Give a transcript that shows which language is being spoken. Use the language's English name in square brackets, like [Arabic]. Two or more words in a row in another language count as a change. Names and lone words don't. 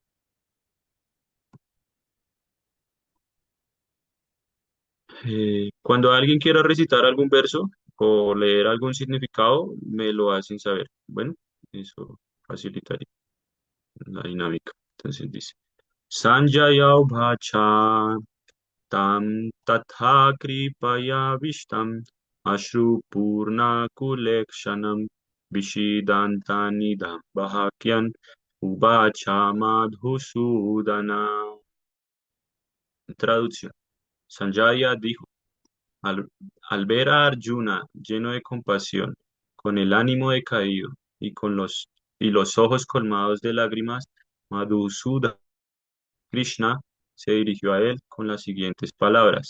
[Spanish] Cuando alguien quiera recitar algún verso o leer algún significado, me lo hacen saber. Bueno, eso facilitaría la dinámica. Entonces dice, [Sanskrit] सञ्जय उवाच तं तथा कृपया विष्टम् अश्रु पूर्ण कुलेक्षणम् विषीदन्तमिदं वाक्यम् उवाच मधुसूदनः. [Spanish] Traducción. Sanjaya dijo, al, al ver a Arjuna lleno de compasión, con el ánimo decaído y los ojos colmados de lágrimas, Madhusudana Krishna se dirigió a él con las siguientes palabras.